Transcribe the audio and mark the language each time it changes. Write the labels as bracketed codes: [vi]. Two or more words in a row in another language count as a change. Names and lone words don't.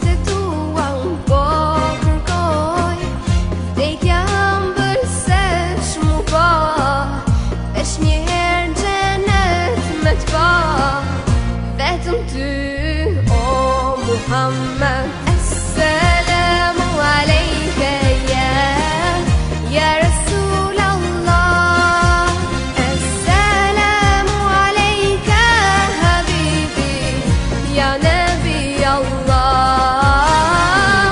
[sq] të tua unë po kërkoj, vdekja ëmbël se shmu pa, veç një herë xhenet me t'pa, vetëm ty o Muhammed. [ar] السلام عليك يا رسول الله، السلام عليك حبيبي يا نبي الله.